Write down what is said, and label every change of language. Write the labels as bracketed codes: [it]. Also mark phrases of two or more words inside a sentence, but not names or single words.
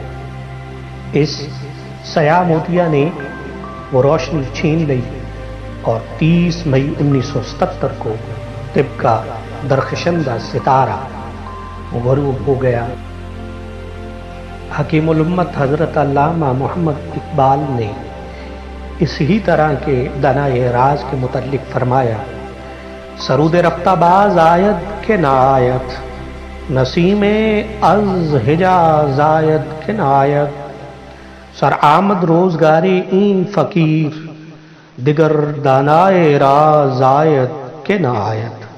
[ur] اس سیاہ موتیا نے وہ روشنی چھین لی، اور 30 مئی 1977 کو طب کا درخشندہ ستارہ غروب ہو گیا۔ حکیم الامت حضرت علامہ محمد اقبال نے اسی طرح کے دنائے راز کے متعلق فرمایا: [fa] سرود رفتہ باز آید کے نہ آید، نسیم از حجاز آید کے نہ آید، سر آمد روزگار این فقیر، دیگر دانائے راز آید کے نہ آید۔